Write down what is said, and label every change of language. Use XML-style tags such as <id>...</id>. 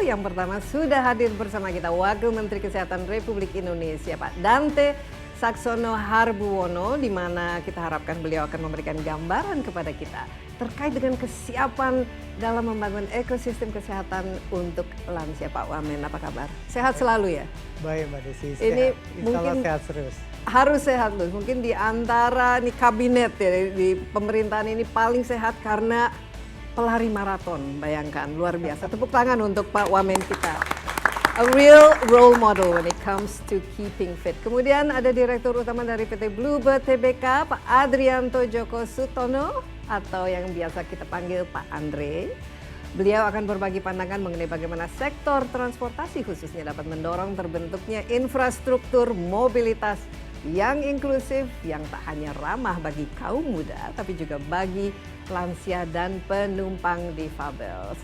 <id>Yang pertama sudah hadir bersama kita Wakil Menteri Kesehatan Republik Indonesia Pak Dante Saxono Harbuwono, di mana kita harapkan beliau akan memberikan gambaran kepada kita terkait dengan kesiapan dalam membangun ekosistem kesehatan untuk lansia. Pak Wamen, apa kabar? Sehat selalu ya? Baik Mbak Desi, Ini Insya mungkin Allah sehat terus. Harus sehat loh, mungkin di antara nih kabinet ya, di pemerintahan ini paling sehat karena pelari maraton, bayangkan, luar biasa. Tepuk tangan untuk Pak Wamen kita.</id> <en>A real role model when it comes to keeping fit.</en> <id>Kemudian ada Direktur Utama dari PT Bluebird Tbk, Pak Adrianto Joko Sutono, atau yang biasa kita panggil Pak Andre. Beliau akan berbagi pandangan mengenai bagaimana sektor transportasi khususnya dapat mendorong terbentuknya infrastruktur mobilitas yang inklusif, yang tak hanya ramah bagi kaum muda, tapi juga bagi lansia dan penumpang difabel.</id>